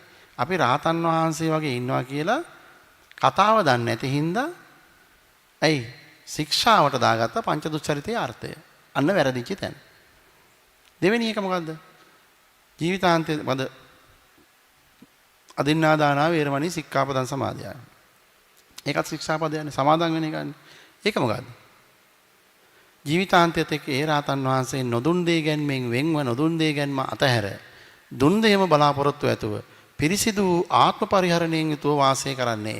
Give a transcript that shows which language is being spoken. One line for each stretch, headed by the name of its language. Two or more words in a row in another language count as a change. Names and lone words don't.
Sinhala: අපි රාතන් වහන්සේ වගේ ඉන්නවා කියලා කතාව දන්නේ නැති හින්දා ඇයි ශික්ෂාවට දාගත්ත පංච දුස්චරිතයේ අර්ථය. අන්න වැරදිච්ච තැන. දෙවෙනි එක මොකද්ද? ජීවිතාන්තයේ වද
Pali: අදින්නාදානා වේරමණී සික්ඛාපදං සමාදියාමි.
Sinhala: ඒකත් ශික්ෂාපදයන්නේ සමාදන් වෙන එකන්නේ. ඒක මොකද්ද? ජීවිතාන්තයේත් එක්ක ඒ රාතන් වහන්සේ නොදුන් දේ ගැන්මෙන් වෙන්ව නොදුන් දේ ගැන්ම අතහැර දුන් දෙයම බලාපොරොත්තු ඇතුව පිරිසිදු ආත්ම පරිහරණයෙන් යුතුව වාසය කරන්නේය.